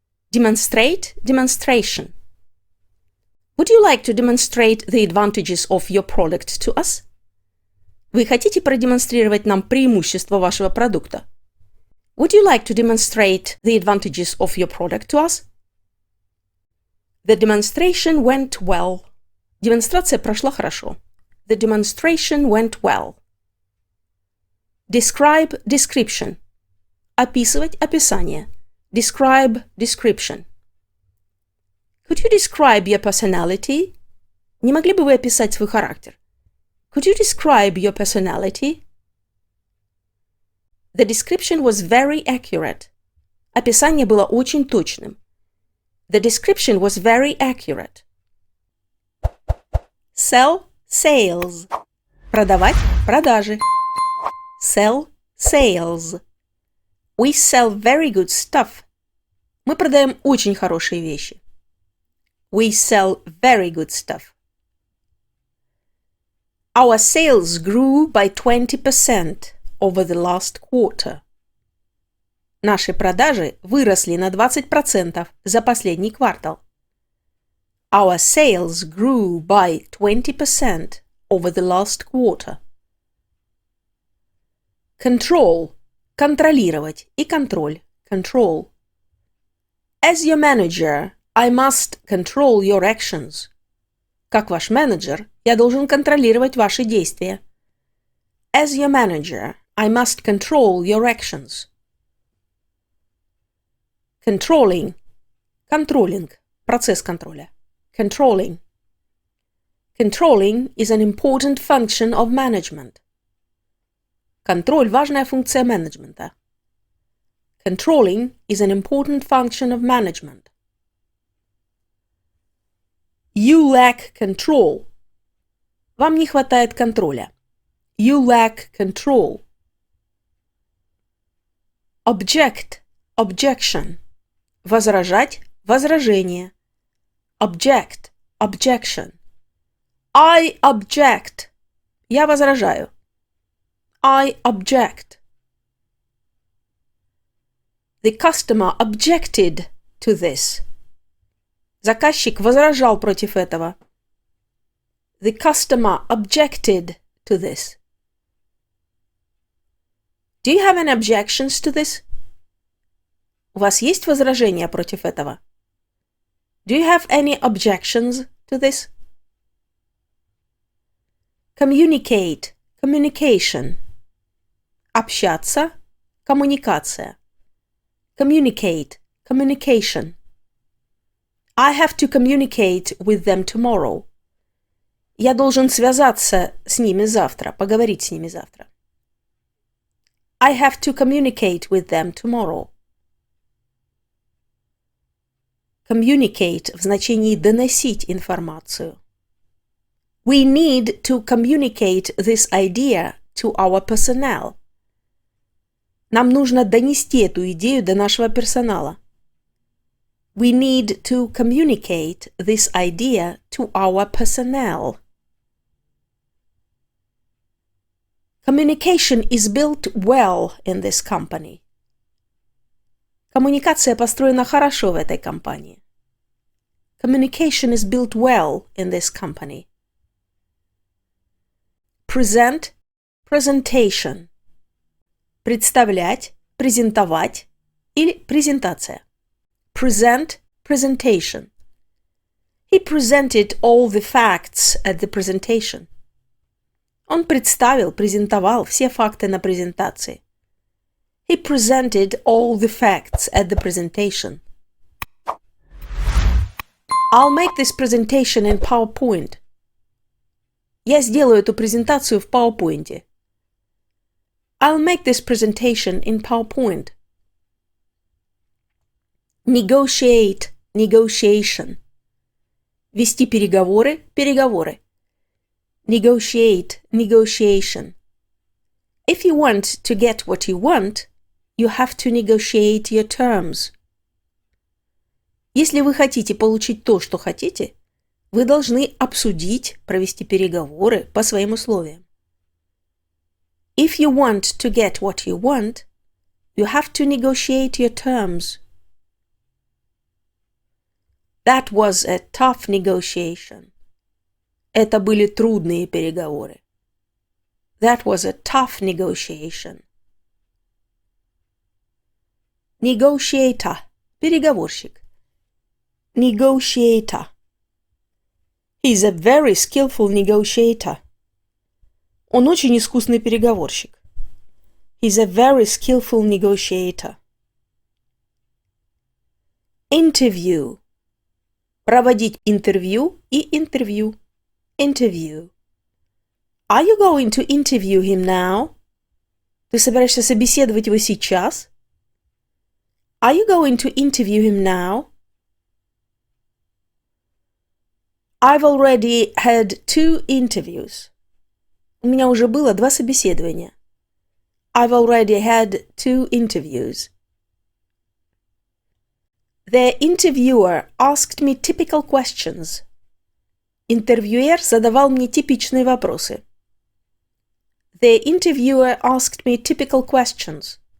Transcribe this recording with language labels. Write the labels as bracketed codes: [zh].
[en] Demonstrate, demonstration. Would you like to demonstrate the advantages of your product to us? [ru] Вы хотите продемонстрировать нам преимущества вашего продукта? [en] Would you like to demonstrate the advantages of your product to us? The demonstration went well. [ru] Демонстрация прошла хорошо. [en] The demonstration went well. Describe, description. [ru] Описывать, описание. [en] Describe, description. Could you describe your personality? [ru] Не могли бы вы описать свой характер? [en] Could you describe your personality? The description was very accurate. [ru] Описание было очень точным. [en] The description was very accurate. Sell, sales. [ru] Продавать, продажи. [en] Sell, sales. We sell very good stuff. [ru] Мы продаем очень хорошие вещи. [en] We sell very good stuff. Our sales grew by 20% over the last quarter. [ru] Наши продажи выросли на 20% за последний квартал. [en] Our sales grew by 20% over the last quarter. Control. [ru] Контролировать и контроль. [en] Control. As your manager, I must control your actions. [ru] Как ваш менеджер, я должен контролировать ваши действия. [en] As your manager, I must control your actions. Controlling. Controlling. [ru] Процесс контроля. [en] Controlling. Controlling is an important function of management. [ru] Контроль – важная функция менеджмента. [en] Controlling is an important function of management. You lack control. [ru] Вам не хватает контроля. [en] You lack control. Object, objection. [ru] Возражать, возражение. [en] Object, objection. I object. [ru] Я возражаю. [en] I object. The customer objected to this. [ru] Заказчик возражал против этого. [en] The customer objected to this. Do you have any objections to this? [ru] У вас есть возражения против этого? [en] Do you have any objections to this? Communicate, communication. [ru] Общаться, коммуникация. [en] Communicate, communication. I have to communicate with them tomorrow. [ru] Я должен связаться с ними завтра, поговорить с ними завтра. [en] I have to communicate with them tomorrow. [ru] Communicate в значении доносить информацию. [en] We need to communicate this idea to our personnel. [ru] Нам нужно донести эту идею до нашего персонала. [en] We need to communicate this idea to our personnel. Communication is built well in this company. [ru] Коммуникация построена хорошо в этой компании. [en] Communication is built well in this company. Present, presentation. [ru] Представлять, презентовать или презентация. [en] Present, presentation. He presented all the facts at the presentation. [ru] Он представил, презентовал все факты на презентации. [en] He presented all the facts at the presentation. I'll make this presentation in PowerPoint. [ru] Я сделаю эту презентацию в PowerPoint. [en] I'll make this presentation in PowerPoint. Negotiate, negotiation. [ru] Вести переговоры, переговоры. [en] Negotiate, negotiation. If you want to get what you want, you have to negotiate your terms. [ru] Если вы хотите получить то, что хотите, Вы должны обсудить, провести переговоры по своим условиям. [en] If you want to get what you want, you have to negotiate your terms. That was a tough negotiation. [ru] Это были трудные переговоры. [en] That was a tough negotiation. Negotiator – переговорщик. Negotiator. He's a very skillful negotiator. [ru] Он очень искусный переговорщик. [en] He's a very skillful negotiator. Interview. [ru] Проводить интервью и интервью. [en] Interview. Are you going to interview him now? [ru] Ты собираешься собеседовать его сейчас? [en] Are you going to interview him now? I've already had 2 interviews. [ru] У меня уже было 2 собеседования. [en] I've already had 2 interviews. The interviewer asked me typical questions. [ru] Интервьюер задавал мне типичные вопросы. [en] The interviewer asked me typical questions.